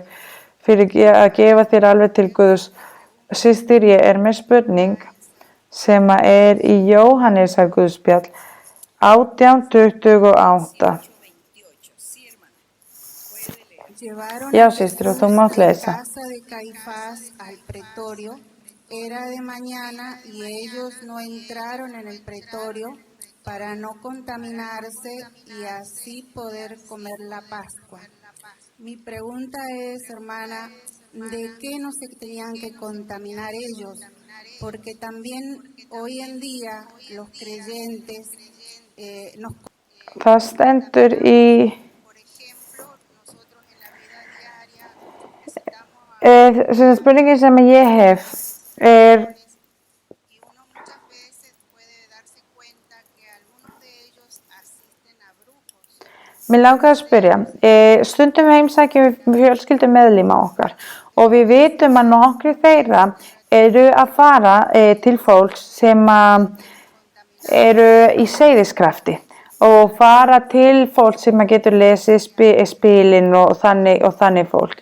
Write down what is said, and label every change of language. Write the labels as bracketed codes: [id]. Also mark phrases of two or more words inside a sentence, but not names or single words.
[is] Fyrir að gefa þér alveg til Guðs. Systir, ég með spurning sem er í Jóhannesar Guðspjall 18:28. Já, systir, og þú mátt lesa. [es] Era de mañana y ellos no entraron en el pretorio para no contaminarse y así poder comer la Pascua. Mi pregunta es, hermana, ¿de qué no se tenían que contaminar ellos? Porque también hoy en día los creyentes nos... [is] Það stendur í... spurningin sem ég hef er... Mér langar að spyrja, stundum heimsækjum við fjölskyldumeðlima okkar og við vitum að nokkrir þeirra eru að fara til fólks sem eru í seiðiskrafti og fara til fólk sem getur lesið spilin og þannig fólk.